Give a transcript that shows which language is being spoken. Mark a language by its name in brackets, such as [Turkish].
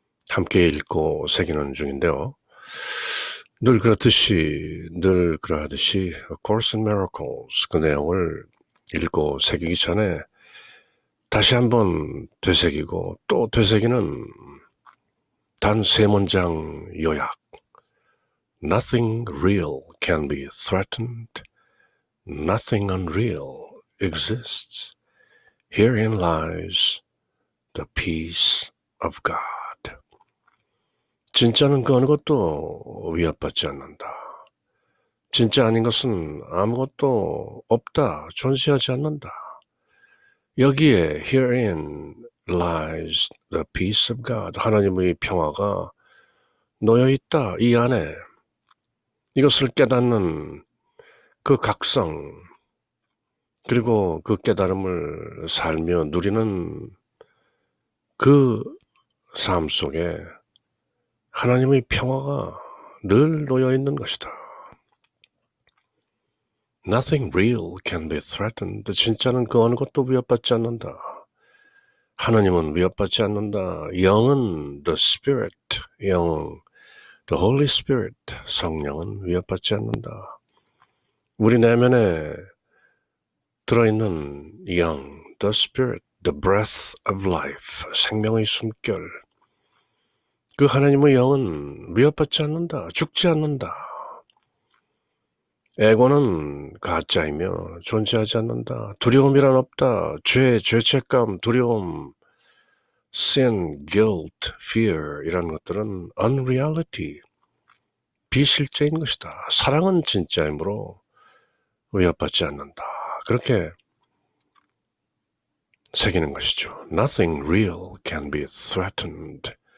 [Korean] 함께 읽고 새기는 중인데요. 늘 그러하듯이 A Course in Miracles 그 내용을 읽고 새기기 전에 다시 한번 되새기고 또 되새기는 단 세 문장 요약. [English] Nothing real can be threatened. Nothing unreal exists. Herein lies the peace of God. [Korean] 진짜는 그 어느 것도 위협받지 않는다. 진짜 아닌 것은 아무것도 없다, 존재하지 않는다. 여기에 [English] herein lies the peace of God, [Korean] 하나님의 평화가 놓여있다, 이 안에. 이것을 깨닫는 그 각성, 그리고 그 깨달음을 살며 누리는 그 삶 속에 하나님의 평화가 늘 놓여있는 것이다. [English] Nothing real can be threatened. [Korean] 진짜는 그 어느 것도 위협받지 않는다. 하나님은 위협받지 않는다. 영은 [English] the spirit, [Korean] 영, the Holy Spirit, 성령은 위협받지 않는다. 우리 내면에 들어있는 영, [English] the spirit, the breath of life, [Korean] 생명의 숨결, 그 하나님의 영은 위협받지 않는다. 죽지 않는다. 에고는 가짜이며 존재하지 않는다. 두려움이란 없다. 죄책감, 두려움, [English] sin, guilt, fear [Korean] 이런 것들은 [English] unreality, [Korean] 비실제인 것이다. 사랑은 진짜이므로 위협받지 않는다. 그렇게 새기는 것이죠. [English] Nothing real can be threatened.